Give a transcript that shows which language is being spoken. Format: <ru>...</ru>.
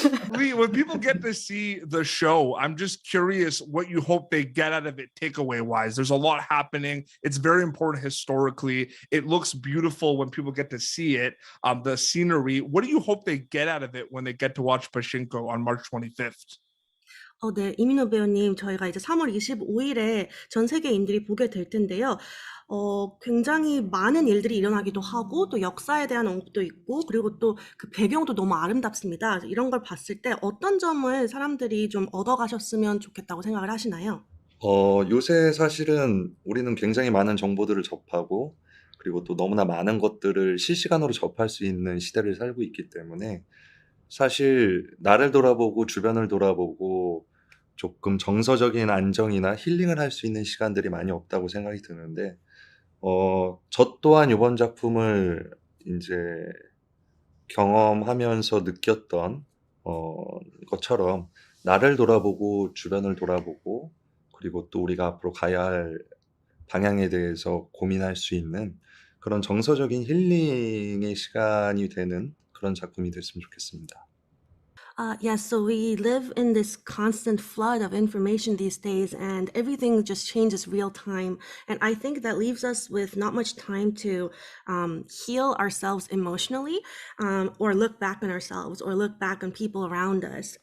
<en>Lee, when people get to see the show, I'm just curious what you hope they get out of it takeaway wise. There's a lot happening. It's very important historically. It looks beautiful when people get to see it. The scenery. What do you hope they get out of it when they get to watch Pachinko on March 25th?</en> <ko>네, 이민호 배우님, 저희가 이제 3월 25일에 전 세계인들이 보게 될 텐데요. 굉장히 많은 일들이 일어나기도 하고, 또 역사에 대한 언급도 있고, 그리고 또 그 배경도 너무 아름답습니다. 이런 걸 봤을 때 어떤 점을 사람들이 좀 얻어가셨으면 좋겠다고 생각을 하시나요? 요새 사실은 우리는 굉장히 많은 정보들을 접하고, 그리고 또 너무나 많은 것들을 실시간으로 접할 수 있는 시대를 살고 있기 때문에, 사실 나를 돌아보고 주변을 돌아보고 조금 정서적인 안정이나 힐링을 할 수 있는 시간들이 많이 없다고 생각이 드는데, 저 또한 이번 작품을 이제 경험하면서 느꼈던 것처럼 나를 돌아보고 주변을 돌아보고 그리고 또 우리가 앞으로 가야 할 방향에 대해서 고민할 수 있는 그런 정서적인 힐링의 시간이 되는 그런 작품이 됐으면 좋겠습니다.</ko> <en>Yes, so we live in this constant flood of information these days, and everything just changes real time. And I think that leaves us with not much time to heal ourselves emotionally, or look back on ourselves, or look back on people around us.</en>